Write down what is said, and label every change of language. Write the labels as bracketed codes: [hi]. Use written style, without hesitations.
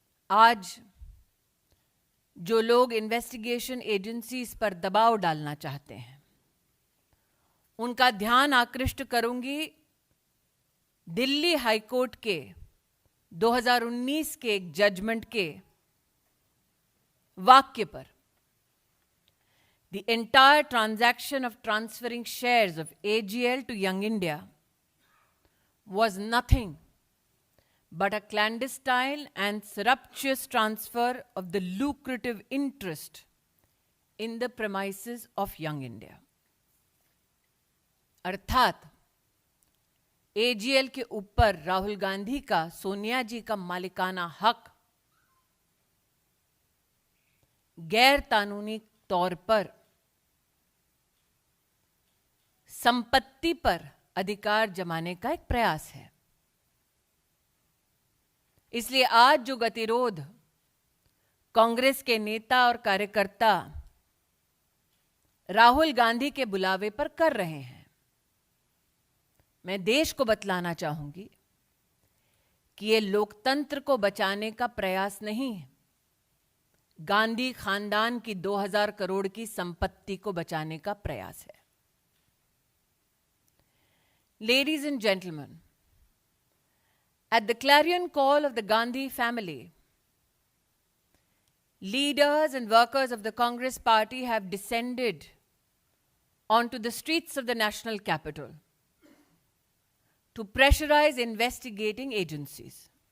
[hi] आज जो लोग इन्वेस्टिगेशन एजेंसीज पर दबाव डालना चाहते हैं, उनका ध्यान आकृष्ट करूंगी दिल्ली हाईकोर्ट के 2019 के एक जजमेंट के वाक्य पर। [en] The entire transaction of transferring shares of AGL to Young India was nothing but a clandestine and surreptitious transfer of the lucrative interest in the premises of Young India. [hi] अर्थात AGL के ऊपर राहुल गांधी का, सोनिया जी का मालिकाना हक गैर कानूनी तौर पर संपत्ति पर अधिकार जमाने का एक प्रयास है। इसलिए आज जो गतिरोध कांग्रेस के नेता और कार्यकर्ता राहुल गांधी के बुलावे पर कर रहे हैं, मैं देश को बतलाना चाहूंगी कि यह लोकतंत्र को बचाने का प्रयास नहीं है, गांधी खानदान की 2000 करोड़ की संपत्ति को बचाने का प्रयास है। [en] Ladies and gentlemen, at the clarion call of the Gandhi family, leaders and workers of the Congress party have descended onto the streets of the national capital to pressurize investigating agencies.